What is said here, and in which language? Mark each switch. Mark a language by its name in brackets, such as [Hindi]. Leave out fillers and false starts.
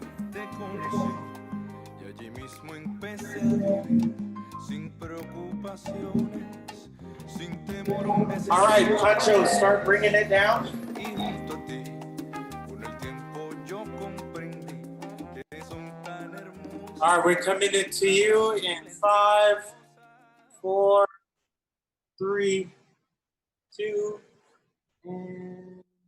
[Spanish] Te conocí y allí mismo empecé a vivir sin preocupaciones, sin temor a un [English] All right, Pancho, start bringing it down. [Spanish] Y junto a ti, con el tiempo yo comprendí que son tan hermosos. [English] All right, we're coming into you in 5, 4, 3, 2, and...